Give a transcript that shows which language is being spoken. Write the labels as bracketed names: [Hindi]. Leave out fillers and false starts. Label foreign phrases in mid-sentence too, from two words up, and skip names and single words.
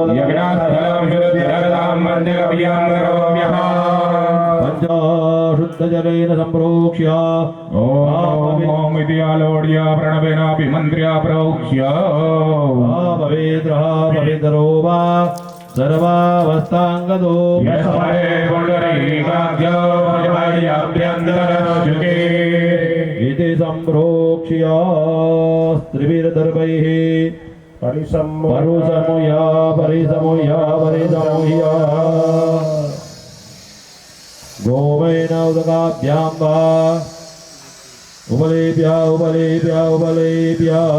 [Sanskrit] પંચ શુદ્ધ જલેન સંપ્રોક્ષ્ય ઓમ ઇતિ આલોડ્ય પ્રણવેનાભિમંત્ર્ય પ્રોક્ષ્ય પવિત્ર પવિત્રો વા સર્વાવસ્થાંગતો इति संप्रोक्ष्य त्रिभिर्दर्भैः परिसमुह्य गोमयेन उदकाभ्यां वा उपलेप्य